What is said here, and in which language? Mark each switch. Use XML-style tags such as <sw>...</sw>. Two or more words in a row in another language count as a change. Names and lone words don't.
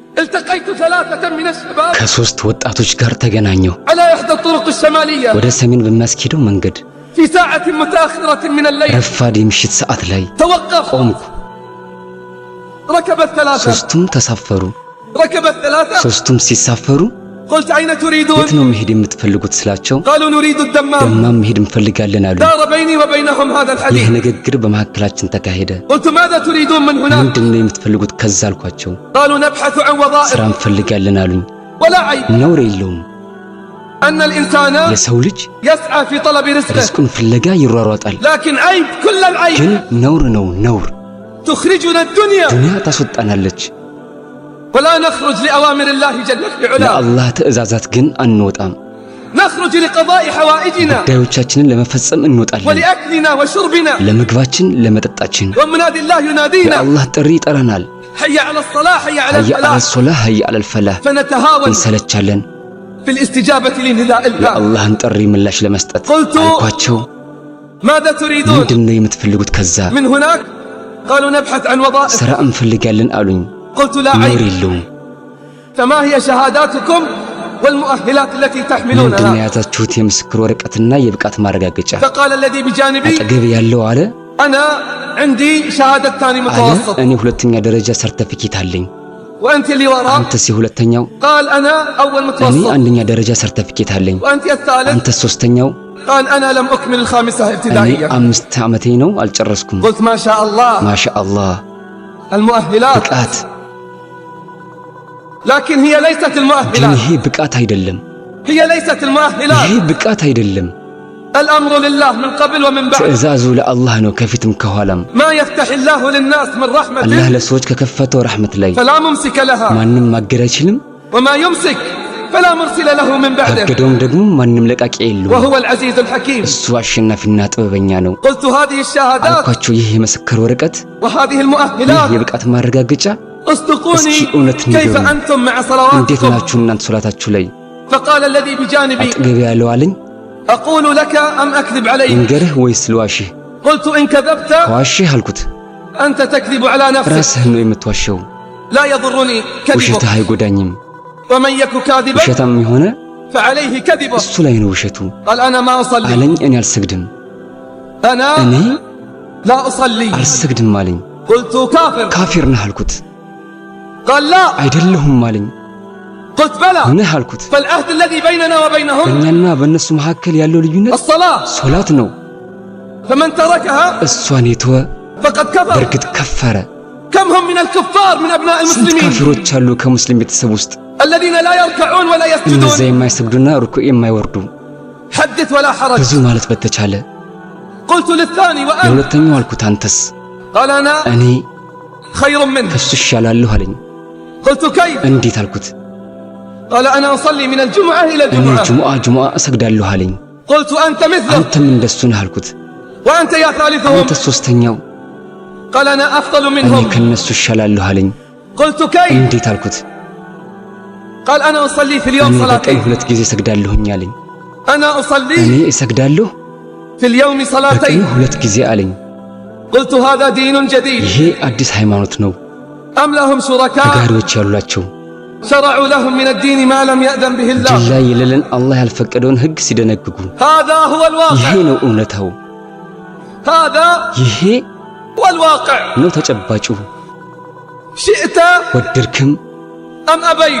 <ar>التقيت ثلاثة من الشباب</ar> <am>ከሶስት ወጣቶች ጋር ተገናኘሁ</am> <ar>على إحدى الطرق الشمالية</ar> <am>ወደ ሰሜን በሚያስኬደው መንገድ</am> <ar>في ساعة متأخرة من الليل</ar> <am>ረፋድ የምሽት ሰዓት ላይ</am> <ar>توقف</ar> <am>ቆምኩ</am> <ar>ركب الثلاثة</ar> <am>ሶስቱም ተሳፈሩ</am> <ar>ركب الثلاثة</ar> <am>ሶስቱም ሲሳፈሩ</am> <ar>قلت أين تريدون</ar> <am>የት ነው መሄድ የምትፈልጉት ስላቸው</am> <ar>قالوا نريد الدمام</ar> <am>ደማም መሄድ እንፈልጋለን አሉ</am> <ar>دار بيني وبينهم هذا الحديث</ar> <am>ይህ ንግግር በመካከላችን ተካሄደ</am> <ar>قلت ماذا تريدون من هناك</ar> <am>ምንድነው የምትፈልጉት ከዛ አልኳቸው</am> <ar>قالوا نبحث عن وظائف</ar> <am>ስራ እንፈልጋለን አሉኝ</am> <ar>ولا عيب</ar> <am>ነውር የለውም</am> <ar>أن الإنسان</ar> <am>የሰው ልጅ</am> <ar>يسعى في طلب رزقه</ar> <am>ርዝቁን ፍለጋ ይሯሯጣል</am> <ar>لكن عيب كل العيب</ar> <am>ግን ነውር ነው ነውር</am> <ar>تخرجنا الدنيا</ar> <am>ዱንያ ታስወጣናለች</am> <ar>ولا نخرج لأوامر الله جل في علاه</ar> <am>ለአላህ ትእዛዛት ግን አንወጣም</am> <ar>نخرج لقضاء حوائجنا</ar> <am>ጉዳዮቻችንን ለመፈጸም እንወጣለን</am> <ar>ولأكلنا وشربنا</ar> <am>ለምግባችን ለመጠጣችን</am> <ar>ومنادي الله ينادينا</ar> <am>የአላህ ጥሪ ይጠራናል</am> <ar>حي على الصلاة حي على حي على الفلاح الصلاة حي على الفلاح فنتهاون</ar> <am>እንሰለቻለን</am> <ar>في الاستجابة لنداء الله</ar> <am>የአላህን ጥሪ ምላሽ ለመስጠት</am> <ar>قلت</ar> <am>አልኳቸው</am> <ar>ماذا تريدون</ar> <am>ምንድነው የምትፈልጉት ከዛ</am> <ar>من هناك قالوا نبحث عن وظائف</ar> <am>ስራ እንፈልጋለን አሉኝ</am> <ar>قلت لا</ar> <am>ነውር</am> <ar>عيب</ar> <am>የለውም</am> <ar>فما هي شهاداتكم والمؤهلات التي</ar> <am>ምንድነው</am> <ar>تحملونها</ar> <am>የያዛችሁት የምስክር ወረቀትና የብቃት ማረጋገጫ</am> <ar>فقال الذي بجانبي</ar> <am>አጠገብ ያለው አለ</am> <ar>أنا عندي شهادتان</ar> <am>አለ</am> <ar>متوسط</ar> <am>እኔ ሁለተኛ ደረጃ ሰርተፊኬት አለኝ</am> <ar>وأنت اللي وراء</ar> <am>አንተስ የሁለተኛው</am> <ar>قال أنا أول</ar> <am>እኔ</am> <ar>متوسط</ar> <am>አንደኛ ደረጃ ሰርተፊኬት አለኝ</am> <ar>وأنت الثالث</ar> <am>አንተስ ሶስተኛው</am> <ar>قال أنا لم أكمل الخامسة</ar> <am>እኔ</am> <ar>ابتدائية</ar> <am>5 ዓመቴ ነው አልጨረስኩም</am> <ar>قلت ما شاء الله</ar> <am>ማሻአላህ</am> <ar>المؤهلات</ar> <am>ብቃት</am> <ar>لكن هي ليست</ar> <am>ግን</am> <ar>المؤهلات</ar> <am>ይሄ ብቃት አይደለም</am> <ar>هي ليست</ar> <am>ይሄ</am> <ar>المؤهلات</ar> <am>ብቃት አይደለም</am> <ar>الأمر لله من قبل ومن بعد</ar> <am>ትእዛዙ ለአላህ ነው ከፊትም ከኋላም</am> <ar>ما يفتح الله للناس من</ar> <am>አላህ</am> <ar>رحمة</ar> <am>ለሰዎች ከከፈተው ረህመት ላይ</am> <ar>فلا ممسك لها</ar> <am>ማንም ማገድ አይችልም</am> <ar>وما يمسك فلا مرسل له من بعده</ar> <am>ካገደውም ደግሞ ማንም ለቃቂ የለውም</am> <ar>وهو العزيز الحكيم</ar> <am>እሱ አሸናፊና ጥበበኛ ነው</am> <ar>قلت هذه الشهادات</ar> <am>አልኳቸው ይህ የምስክር ወረቀት</am> <ar>وهذه</ar> <am>ይህ</am> <ar>المؤهلات</ar> <am>የብቃት ማረጋገጫ</am> <ar>اصدقوني</ar> <am>እስኪ እውነት</am> <ar>كيف</ar> <am>ንገሩኝ</am> <ar>أنتم مع</ar> <am>እንዴት</am> <ar>صلواتكم</ar> <am>ናችሁ እናንተ ሶላታችሁ ላይ</am> <ar>فقال الذي بجانبي</ar> <am>አጠገብ ያለው አለኝ</am> <ar>أقول لك أم أكذب عليك</ar> <am>እንገርህ ወይስ ልዋሽህ</am> <ar>قلت إن كذبت</ar> <am>ከዋሽህ አልኩት</am> <ar>أنت تكذب على نفسك</ar> <am>ራስህ ነው የምትዋሸው</am> <ar>لا يضرني كذبك</ar> <am>ውሸትህ አይጎዳኝም</am> <ar>ومن يك كاذبا</ar> <am>ውሸታም የሆነ</am> <ar>فعليه كذبه</ar> <am>እሱ ላይ ነው ውሸቱ</am> <ar>قال أنا ما أصلي</ar> <am>አለኝ እኔ አልሰግድም</am> <ar>أنا</ar> <am>እኔ</am> <ar>لا أصلي</ar> <am>አልሰግድም አለኝ</am> <ar>قلت كافر</ar> <am>ካፊር ነህ አልኩት</am> <ar>قال لا</ar> <am>አይደለሁም አለኝ</am> <ar>قلت بلى</ar> <am>ነህ አልኩት</am> <ar>فالعهد الذي بيننا وبينهم</ar> <am>በእኛና በእነሱ መካከል ያለው ልዩነት</am> <ar>الصلاة</ar> <am>ሶላት ነው</am> <ar>فمن تركها</ar> <am>እሷን የተወ</am> <ar>فقد كفر</ar> <am>በእርግጥ ከፈረ</am> <ar>كم هم من الكفار من أبناء</ar> <am>ስንት</am> <ar>المسلمين</ar> <am>ካፊሮች አሉ ከሙስሊም ቤተሰብ ውስጥ</am> <ar>الذين لا يركعون ولا</ar> <am>እነዚያ</am> <ar>يسجدون</ar> <am>የማይሰግዱና ርኩዕ የማይወርዱ</am> <ar>حدث ولا حرج</ar> <am>ብዙ ማለት በተቻለ</am> <ar>قلت للثاني وأنت</ar> <am>ለሁለተኛው አልኩት አንተስ</am> <ar>قال أنا</ar> <am>እኔ</am> <ar>خير منه</ar> <am>ከሱ ይሻላለሁ አለኝ</am> <ar>قلت كيف</ar> <am>እንዴት አልኩት</am> <ar>قال أنا أصلي من الجمعة إلى</ar> <am>እኔ</am> <ar>الجمعة</ar> <am>ጁሙአ እሰግዳለሁ አለኝ</am> <ar>قلت أنت مثله</ar> <am>አንተም እንደሱ ነህ አልኩት</am> <ar>وأنت يا ثالثهم</ar> <am>አንተ ሶስተኛው</am> <ar>قال أنا أفضل</ar> <am>እኔ</am> <ar>منهم</ar> <am>ከነሱ ይሻላለሁ አለኝ</am> <ar>قلت كيف</ar> <am>እንዴት አልኩት</am> <ar>قال أنا أصلي في اليوم</ar> <am>እኔ በቀን</am> <ar>صلاتين</ar> <am>2 ጊዜ እሰግዳለሁኝ አለኝ</am> <ar>أنا</ar> <am>እኔ</am> <ar>أصلي</ar> <am>እሰግዳለሁ</am> <ar>في اليوم</ar> <am>በቀን</am> <ar>صلاتين</ar> <am>2 ጊዜ አለኝ</am> <ar>قلت هذا دين جديد</ar> <am>ይሄ አዲስ ሃይማኖት ነው</am> <ar>أم لهم شركاء</ar> <am>ተጋሪዎች ያሏቸው</am> <ar>شرعوا لهم من الدين ما لم يأذن به الله</ar> <am>ጅላ የሌለን አላህ ያልፈቀደውን ህግ ሲደነግጉ</am> <ar>هذا هو</ar> <am>ይሄ</am> <ar>الواقع</ar> <am>ነው እውነታው</am> <ar>هذا</ar> <am>ይሄ</am> <ar>هو الواقع</ar> <am>ነው ተጨባጩ</am> <ar>شئت</ar> <am>ወደድክም</am> <ar>أم أبيت</ar>